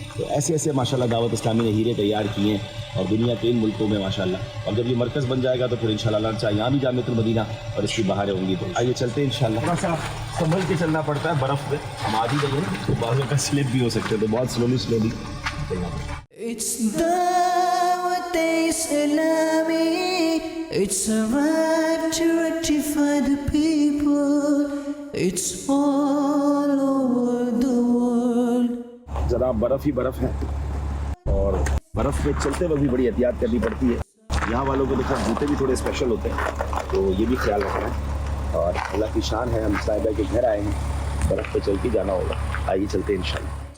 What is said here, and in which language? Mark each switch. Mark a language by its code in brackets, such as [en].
[ur] تو ایسے ایسے ماشاءاللہ دعوت اسلامی نے ہیرے تیار کیے ہیں اور دنیا کے ان ملکوں میں ماشاءاللہ. اور جب یہ مرکز بن جائے گا تو پھر انشاءاللہ لنچ یہاں بھی جامعۃ المدینہ اور اس کی باہریں ہوں گی. تو آئیے چلتے ہیں انشاءاللہ. تھوڑا سا سنبھل کے چلنا پڑتا ہے برف میں, ہم آدھی گئے ہیں تو بعض کا سلپ بھی ہو سکتے ہیں, تو بہت سلولی چلنا پڑتا ہے. [en] It's Dawat Islami. It's a right to rectify the people. It's all over the world. [ur] ذرا برف ہی برف ہے اور برف میں چلتے وقت بھی بڑی احتیاط کرنی پڑتی ہے. یہاں والوں کو دیکھا جوتے بھی تھوڑے اسپیشل ہوتے ہیں تو یہ بھی خیال رکھنا ہے. اور اللہ کی شان ہے, ہم صاحبہ کے گھر آئے ہیں, برف پہ چل کے جانا ہوگا. آئیے چلتے ہیں انشاءاللہ.